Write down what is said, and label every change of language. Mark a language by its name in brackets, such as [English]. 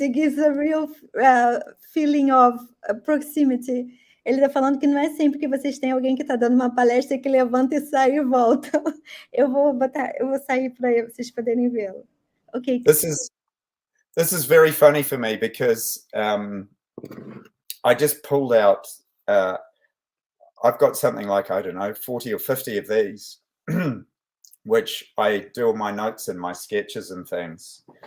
[English] It gives a real feeling of proximity. [Portuguese] Ele está falando que não é sempre que vocês têm alguém que está dando uma palestra que levanta e sai e volta. Eu vou sair para vocês poderem vê-lo. Okay. [English] This is very funny for me because I just pulled out. I've got something like, I don't know, 40 or 50 of these, which I do all my notes and my sketches and things.